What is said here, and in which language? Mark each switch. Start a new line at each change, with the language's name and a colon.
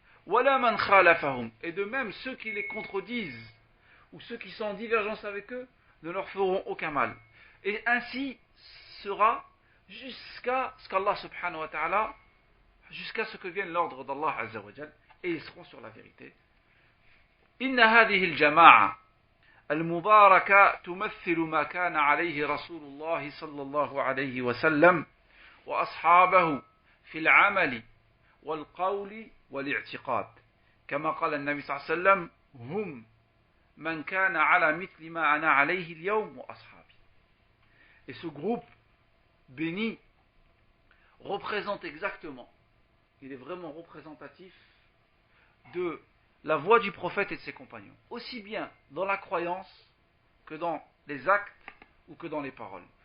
Arabic: Wala man khalafahum.
French: Et de même, ceux qui les contredisent, ou ceux qui sont en divergence avec eux, ne leur feront aucun mal. Et ainsi sera jusqu'à ce qu'Allah subhanahu wa ta'ala, jusqu'à ce que vienne l'ordre d'Allah azza wa jal, et ils seront sur la vérité.
Arabic: Inna hadhihi al-jama'a المباركة تمثل ما كان عليه رسول الله صلى الله عليه وسلم وأصحابه في العمل والقول والاعتقاد كما قال النبي صلى الله عليه وسلم هم من كان على مثل ما أنا عليه اليوم وأصحابي.
French: Et ce groupe béni représente exactement, il est vraiment représentatif de la voie du prophète et de ses compagnons, aussi bien dans la croyance que dans les actes ou que dans les paroles.